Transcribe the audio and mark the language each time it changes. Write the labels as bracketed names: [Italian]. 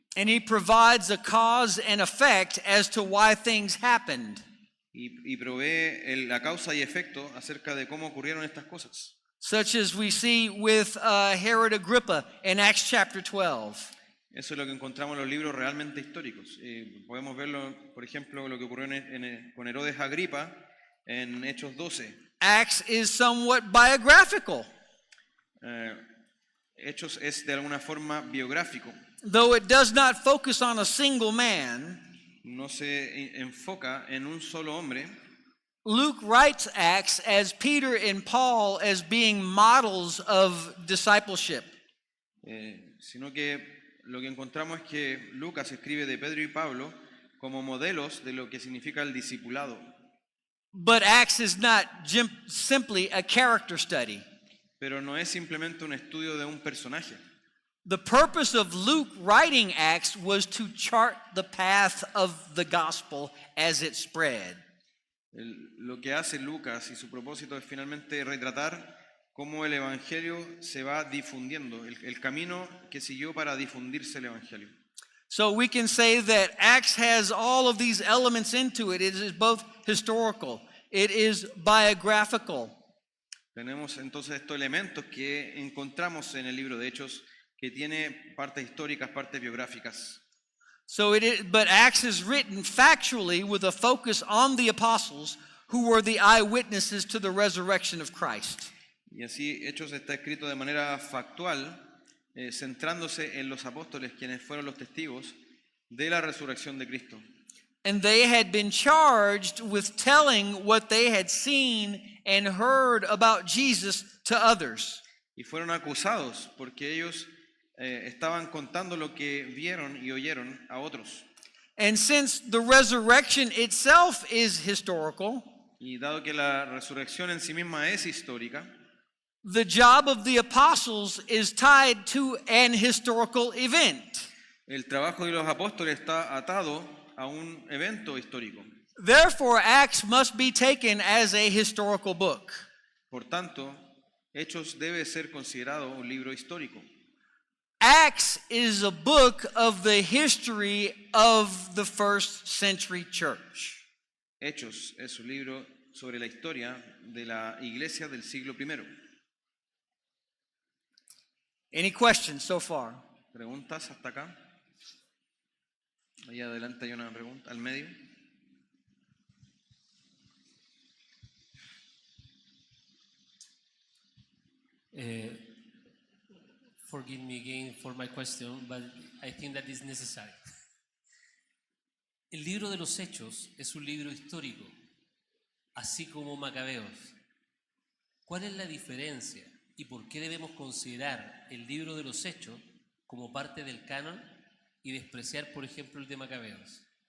[English] And he provides a cause and effect as to why things happened. [Spanish] Y provee la causa y efecto acerca de cómo ocurrieron estas cosas. [English] Such as we see with Herod Agrippa in Acts chapter 12. [Spanish] Eso es lo que encontramos en los libros realmente históricos. Podemos verlo, por ejemplo, lo que ocurrió con Herodes Agripa en Hechos 12. [English] Acts is somewhat biographical. [Spanish] Hechos es de alguna forma biográfico. [English] Though it does not focus on a single man, [Spanish] No se enfoca en un solo hombre. [English] Luke writes Acts as Peter and Paul as being models of discipleship. [Spanish] Sino que lo que encontramos es que Lucas escribe de Pedro y Pablo como modelos de lo que significa el discipulado. [English] But Acts is not simply a character study. [Spanish] Pero no es simplemente un estudio de un personaje. [English] The purpose of Luke writing Acts was to chart the path of the gospel as it spread. [Spanish] Lo que hace Lucas y su propósito es finalmente retratar cómo el Evangelio se va difundiendo, el camino que siguió para difundirse el Evangelio. [English] So we can say that Acts has all of these elements into it. It is both historical, it is biographical. [Spanish] Tenemos entonces estos elementos que encontramos en el libro de Hechos, que tiene partes históricas, partes biográficas. [English] So but Acts is written factually with a focus on the apostles who were the eyewitnesses to the resurrection of Christ. [Spanish] Y así Hechos está escrito de manera factual, centrándose en los apóstoles, quienes fueron los testigos de la resurrección de Cristo. [English] And they had been charged with telling what they had seen and heard about Jesus to others. [Spanish] Y fueron acusados porque ellos estaban contando lo que vieron y oyeron a otros. [English] And since the resurrection itself is historical, [Spanish] Y dado que la resurrección en sí misma es histórica, [English] the job of the apostles is tied to an historical event. [Spanish] el trabajo de los apóstoles está atado a un evento histórico. [English] Therefore, Acts must be taken as a historical book. [Spanish] Por tanto, Hechos debe ser considerado un libro histórico. [English] Acts is a book of the history of the first century church. [Spanish] Hechos es un libro sobre la historia de la iglesia del siglo I. [English] Any questions so far? [Spanish] ¿Preguntas hasta acá? Ahí adelante hay una pregunta, al medio. [English] Forgive me again for my question, but I think that is necessary. [Spanish] El libro de los Hechos es un libro histórico, así como Macabeos. ¿Cuál es la diferencia y por qué debemos considerar el libro de los Hechos como parte del canon y despreciar, por ejemplo, el de Macabeos?